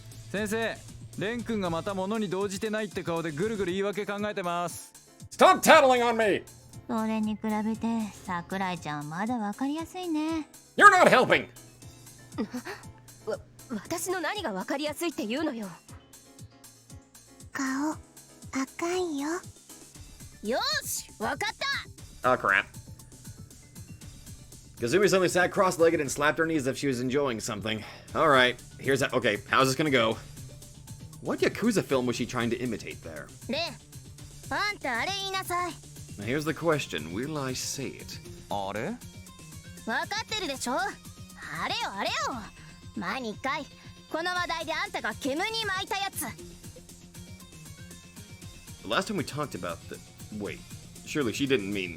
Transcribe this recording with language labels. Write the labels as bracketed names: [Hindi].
[Japanese] 先生、レン君がまた物に動じてないって顔でぐるぐる言い訳考えてます。 [English] Stop tattling on me! [Japanese] それに比べて桜井ちゃんはまだわかりやすいね。 [English] You're not helping! [Japanese] 私の何が分かりやすいって言うのよ。顔赤いよ。よし、分かった。 [English] Oh crap. Kazumi suddenly sat cross-legged and slapped her knees as if she was enjoying something. Alright, here's that. Okay, how's this gonna go? What Yakuza film was she trying to imitate there? [Japanese] レン、あんたあれ言いなさい。 [English] Now here's the question, will I say it? [Japanese] あれ？分かってるでしょ。あれよあれよ。前に一回この話題であんたが煙に巻いたやつ。 [English] The last time we talked about the... Wait, surely she didn't mean...